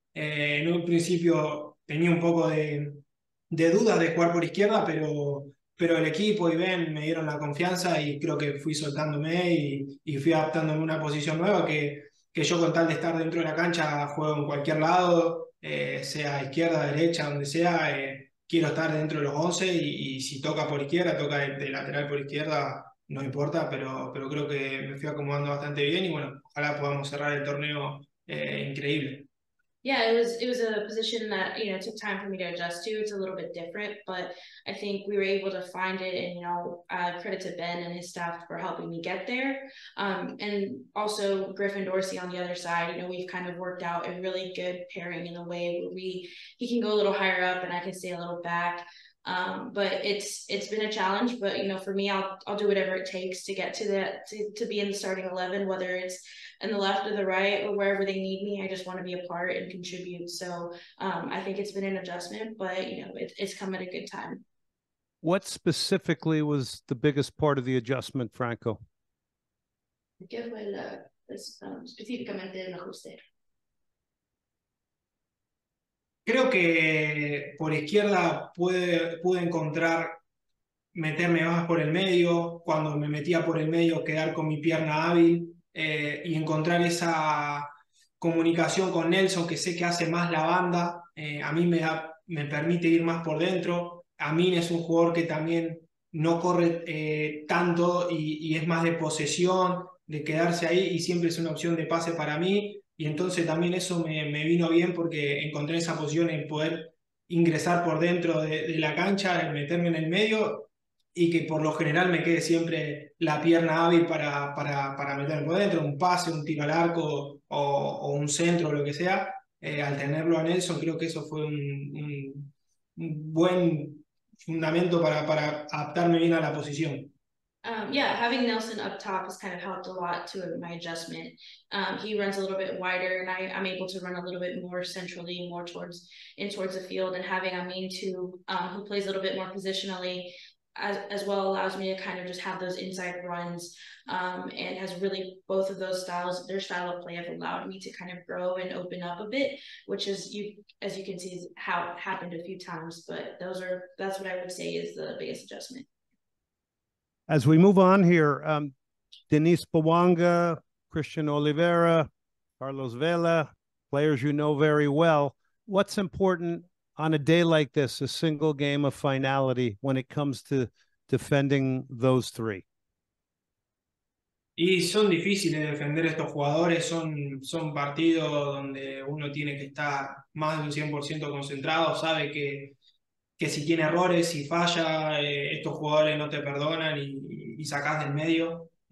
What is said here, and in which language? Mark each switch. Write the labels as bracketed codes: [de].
[es] En un principio tenía un poco de dudas de jugar por izquierda, pero el equipo y Ben me dieron la confianza y creo que fui soltándome y fui adaptándome a una posición nueva que yo con tal de estar dentro de la cancha juego en cualquier lado, sea izquierda, derecha, donde sea. Quiero estar dentro de los 11 y si toca por izquierda, toca de lateral por izquierda, no importa, pero creo que me fui acomodando bastante bien y bueno, ojalá podamos cerrar el torneo increíble. [en] Yeah, it was a position that, you know, took time for me to adjust to. It's a little bit different, but I think we were able to find it, and, you know, credit to Ben and his staff for helping me get there. And also Griffin Dorsey on the other side, you know, we've kind of worked out a really good pairing in a way where he can go a little higher up and I can stay a little back. But it's been a challenge, but, you know, for me, I'll do whatever it takes to get to that, to be in the starting 11, whether it's in the left or the right or wherever they need me. I just want to be a part and contribute. So I think it's been an adjustment, but, you know, it's come at a good time. What specifically was the biggest part of the adjustment, Franco? [es] ¿Qué fue específicamente el ajuste? Creo que por izquierda pude encontrar meterme más por el medio, cuando me metía por el medio quedar con mi pierna hábil y encontrar esa comunicación con Nelson, que sé que hace más la banda. A mí me permite ir más por dentro. Amin es un jugador que también no corre tanto y es más de posesión, de quedarse ahí y siempre es una opción de pase para mí. Y entonces también eso me vino bien porque encontré esa posición en poder ingresar por dentro de la cancha, meterme en el medio y que por lo general me quede siempre la pierna hábil para meterme por dentro, un pase, un tiro al arco o un centro o lo que sea. Al tenerlo a Nelson, creo que eso fue un buen fundamento para adaptarme bien a la posición. [en] Yeah, having Nelson up top has kind of helped a lot to my adjustment. He runs a little bit wider, and I'm able to run a little bit more centrally, more towards the field. And having Amin too, who plays a little bit more positionally, as well, allows me to kind of just have those inside runs, and has really both of those styles. Their style of play have allowed me to kind of grow and open up a bit, which is as you can see, is how it happened a few times. But that's what I would say is the biggest adjustment. As we move on here, Denise Bawanga, Christian Oliveira, Carlos Vela, players you know very well. What's important on a day like this, a single game of finality, when it comes to defending those three? [es] Y son difíciles de defender estos jugadores, son partidos donde uno tiene que estar más de un 100% concentrado, sabe que si tiene errores, si falla, estos jugadores no te perdonan y sacás del medio.